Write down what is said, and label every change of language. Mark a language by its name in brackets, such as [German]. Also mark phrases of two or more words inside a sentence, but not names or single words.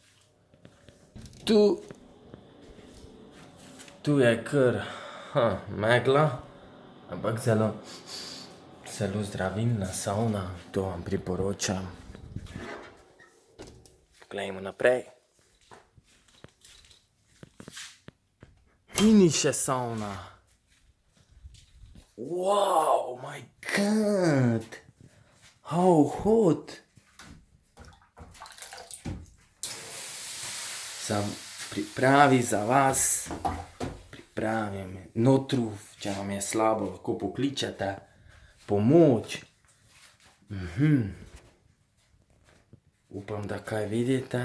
[Slovenian] Tu je kar megla, ampak zelo zdravilna savna, to vam priporočam. Poglejmo naprej. In še savna. [English] Wow, my God. How hot. [Slovenian] Sem pripravi za vas, pripravim notruf, če vam je slabo, lahko pokličete pomoč. Upam, da kaj vidite.